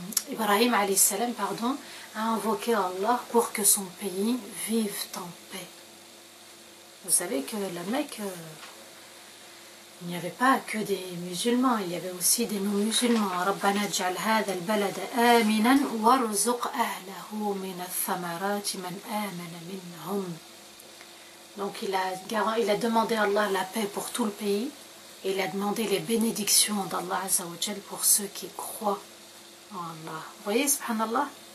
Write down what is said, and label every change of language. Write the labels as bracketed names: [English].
[French] Ibrahim alayhi salam, pardon, a invoqué Allah pour que son pays vive en paix. Vous savez que la Mecque, il n'y avait pas que des musulmans, il y avait aussi des non-musulmans. [Arabic] ربنا اجعل هذا البلد آمنا وارزق أهله من الثمرات من آمن منهم. [French] Donc il a demandé à Allah la paix pour tout le pays et il a demandé les bénédictions d'Allah Azza wa Jal pour ceux qui croient en Allah. Vous voyez, subhanallah,